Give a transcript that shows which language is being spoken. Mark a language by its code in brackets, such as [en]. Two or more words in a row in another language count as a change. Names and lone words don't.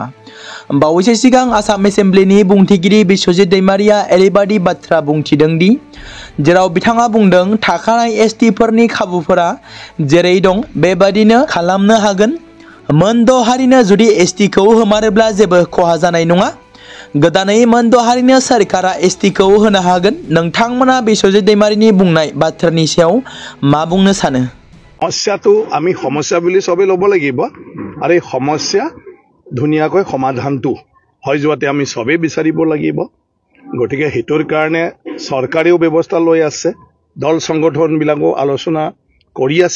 [brx] बावैसो सिगां आसाम एसेम्ब्लिनि बुंथिगिरि बिश्वजित दैमारिया ओरैबायदि बाथ्रा बुंथिदों दि जेराव बिथाङा बुंदों थाखानाय एसटिफोरनि खाबुफोरा जेरै दं बेबादिनो खालामनो हागोन। मोनद' हारिनो जुदि एसटिखौ होमारोब्ला जेबो खहा जानाय नङा। गोदानै मोनद' हारिनो सरकारा एसटिखौ होनो हागोन। नोंथांमोना बिश्वजित दैमारिनि बुंनाय बाथ्रानि सायाव मा बुंनो सानो? [as] সমস্যাটো আমি সমস্যা বুলি সবে ল'ব লাগিব আৰু এই সমস্যা ধুনীয়াকৈ সমাধানটো হৈ যোৱাতে আমি সবে বিচাৰিব লাগিব। গতিকে হেতুৰ কাৰণে চৰকাৰেও ব্যৱস্থা লৈ আছে, দল সংগঠনবিলাকো আলোচনা কৰি আছে।